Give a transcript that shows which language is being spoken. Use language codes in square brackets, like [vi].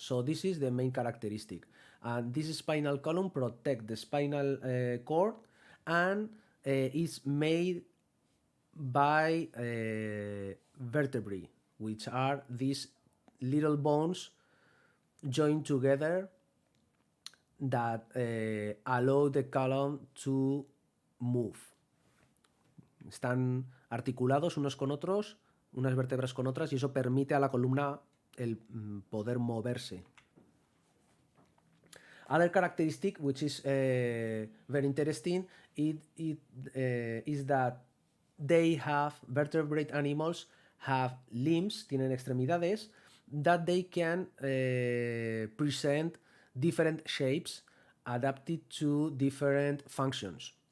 [en] So this is the main characteristic, and this spinal column protects the spinal cord, and is made by vertebrae, which are these little bones joined together that allow the column to move. [es] Están articulados unos con otros, unas vértebras con otras, y eso permite a la columna el poder moverse. [en] Other characteristic, which is very interesting, is that vertebrate animals have limbs, [es] tienen extremidades, [en] that they can present different shapes adapted to different functions.